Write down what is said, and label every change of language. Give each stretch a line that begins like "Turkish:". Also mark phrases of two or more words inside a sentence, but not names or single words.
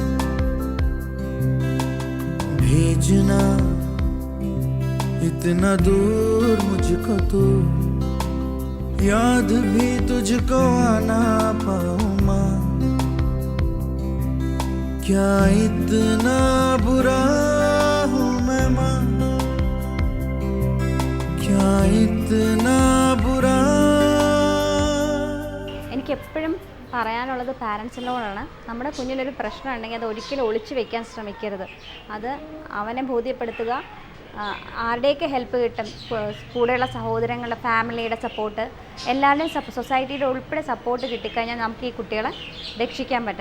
Hindi: भेजना इतना दूर मुझको तो, याद भी तुझको आना पाऊं मां, क्या इतना बुरा हूँ मैं मां, क्या इतना बुरा.
Malayalam: എനിക്കെപ്പോഴും പറയാനുള്ളത് പാരൻസിനോടാണ്. നമ്മുടെ കുഞ്ഞിലൊരു പ്രശ്നം ഉണ്ടെങ്കിൽ അത് ഒരിക്കലും ഒളിച്ചു വെക്കാൻ ശ്രമിക്കരുത്. അത് അവനെ ബോധ്യപ്പെടുത്തുക. ആരുടെയൊക്കെ ഹെൽപ്പ് കിട്ടും, കൂടെയുള്ള സഹോദരങ്ങളുടെ ഫാമിലിയുടെ സപ്പോർട്ട്, എല്ലാവരുടെയും സൊസൈറ്റിയുടെ ഉൾപ്പെടെ സപ്പോർട്ട് കിട്ടിക്കഴിഞ്ഞാൽ നമുക്ക് ഈ കുട്ടികളെ രക്ഷിക്കാൻ പറ്റും.